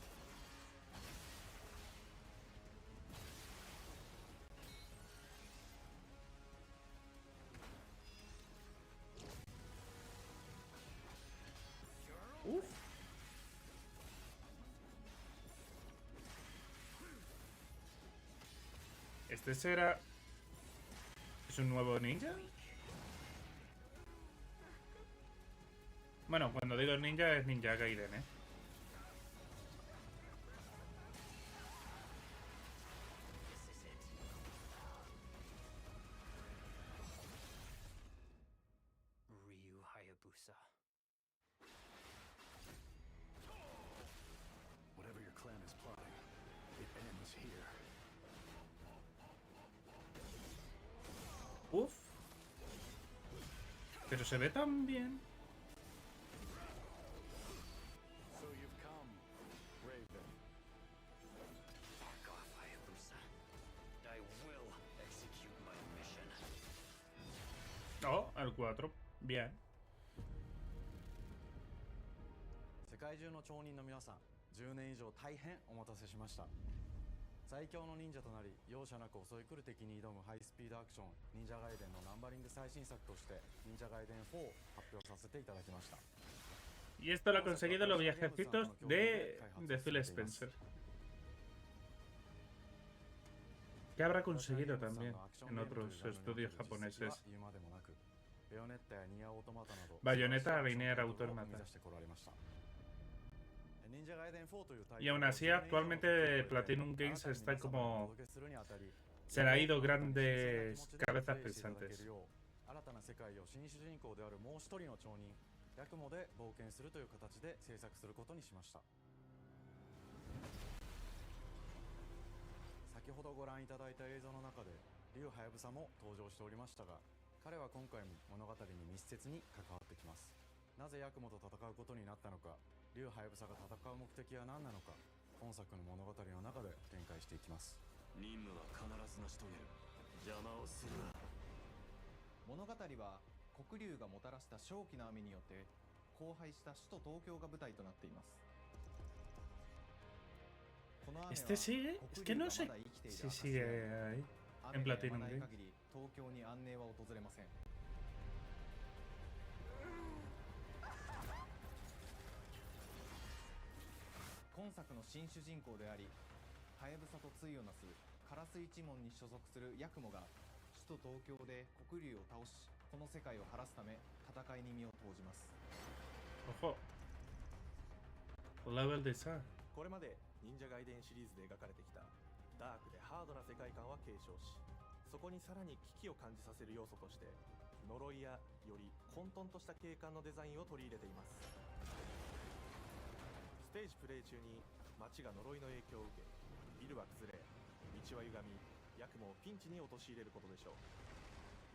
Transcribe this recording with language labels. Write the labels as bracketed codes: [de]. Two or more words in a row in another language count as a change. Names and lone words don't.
[es] Uf. ¿Este será... ¿Es un nuevo ninja? Bueno, cuando digo ninja es Ninja Gaiden, ¿eh? Ryu Hayabusa. [en] Whatever your clan is plotting, it ends here. Uf. [es] Pero se ve tan bien. [en] So you've come, Raven. Fuck off, Hayabusa. I will execute my mission. [es] Oh, el 4. Bien. [ja] 世界中の町人の皆さん、10年以上大変お待たせしました。最強の忍者となり、容赦なく襲い来る敵に挑むハイスピードアクション忍者ガイデンのナンバリング最新作として忍者ガイデン4を発表させていただきました。 [es] Y esto lo ha conseguido los viajecitos de Phil Spencer. Que habrá conseguido también en otros estudios japoneses. Bayonetta, Linear Automata. Y aún así, actualmente Platinum Games está como... Se le ha ido grandes cabezas pensantes. [ja] ヤクモで冒険するという形で制作することにしました。先ほどご覧いただいた映像の中で竜はやぶさも登場しておりましたが、彼は今回も物語に密接に関わってきます。なぜヤクモと戦うことになったのか、竜はやぶさが戦う目的は何なのか、本作の物語の中で展開していきます。任務は必ず成し遂げる。邪魔をするな。物語は黒竜がもたらした正気の雨によって荒廃した首都東京が舞台となっています。 [es] ¿Este sigue? Es que no sé si sigue ahí, en Platinum Games. [ja] 東京に安寧は訪れません。今作の新主人公であり、はやぶさと対をなすカラス一門に所属するヤクモが首都東京で黒竜を倒し、この世界を晴らすため戦いに身を投じます。 [es] Ojo. [en] Level design. [ja] これまで忍者外伝シリーズで描かれてきたダークでハードな世界観は継承し、そこにさらに危機を感じさせる要素として呪いやより混沌とした景観のデザインを取り入れています。ステージプレイ中に街が呪いの影響を受け、ビルは崩れ、道は歪み、ヤクモをピンチに陥れることでしょう。